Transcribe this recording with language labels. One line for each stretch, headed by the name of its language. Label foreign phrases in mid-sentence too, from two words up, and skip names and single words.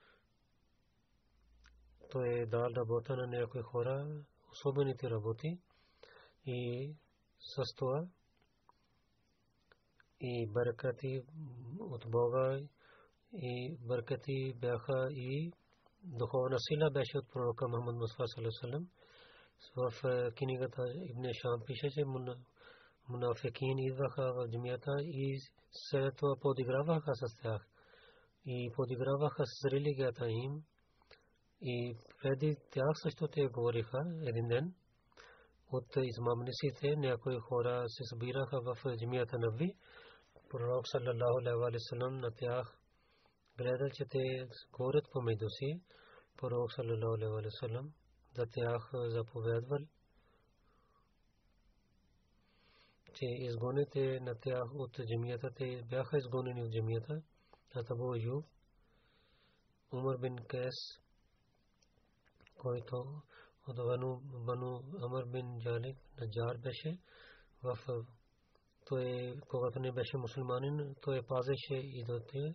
Bulgarian: Той е дал работа на някои хора, особените работи, и с това и баракати от Бога и бъркати бяха и духовна сила беше от пророка Мухаммад Мустафа
Arabic: صلى الله عليه وسلم.
Bulgarian: В книгата Ибн Шам пише, че мунафикин идваха в джамията и след това подиграваха с тях и подиграваха с религията им. И преди тях също те говориха един ден от измамниците, някои хора се събираха в джамията Наби. Пророк
Arabic: صلى الله عليه وسلم
Bulgarian: на тях гледал, че те говорят помежду си. Пророк
Arabic: صلى الله عليه وسلم
Bulgarian: за тях заповядвал, че изгоните на тях от джамията. Те бяха изгонени от джамията. Абу Аюб, Умар бин Кайс, който от Бану Амр бин Джалик Наджар беше, той когато не беше мусулманин, той пазеше идолите.